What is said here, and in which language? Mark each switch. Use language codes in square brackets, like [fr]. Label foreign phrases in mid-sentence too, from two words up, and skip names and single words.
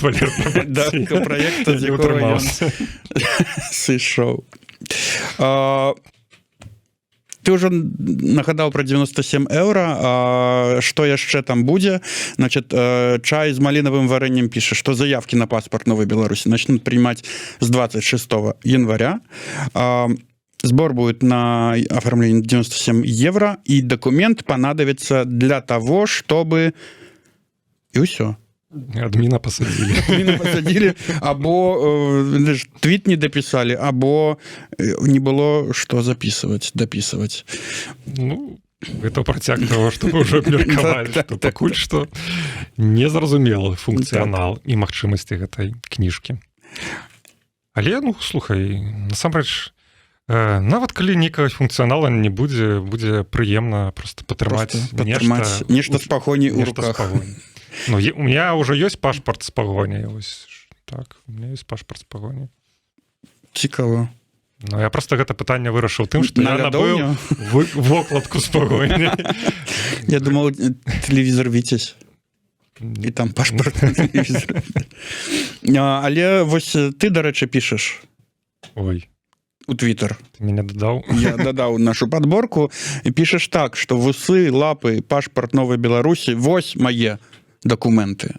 [be] праекта, з якога ён сышоў. Ты ўжо нагадаў пра 97 еўра, што яшчэ там будзе? [ru] Значит, [be] чай з малінавым варэннем піша, што [ru] заявкі на паспорт Новой Беларусі начнут принимать с 26 января. Сбор будет на оформление 97 евро, и документ понадобится для того, чтобы... И все. [be] Адміна [ru] посадили, [be] або твіт [ru] не дописали, або не было что дописывать. Ну, это [be] працяг [ru] того, что мы уже [be] меркавалі, что пакуль што незразумелы функцыянал і магчымасці гэтай кніжкі. Але, ну, слухай, насамрэч, нават калі нейкага функцыянала не будзе, будзе прыемна просто патрымаць нешта з пагоняй у руках. [ru] Ну, у меня уже есть [be] пашпарт з пагоняй. [ru] Так, у меня есть [be] пашпарт з пагоняй. Цікава. Ну, я просто гэта пытанне вырашыў тым, што я набыў вокладку з пагоняй. [ru] Я думал, телевизор Витязь. [be] І там пашпарт на телевизор. Але вось ты, дарэчы, пішаш. Ой. [ru] У Твиттер. Ты меня дадаў? [be] Я дадаў нашу подборку. І пішаш так, што вусы, лапы, пашпарт Новой Беларусі, вось мае документы.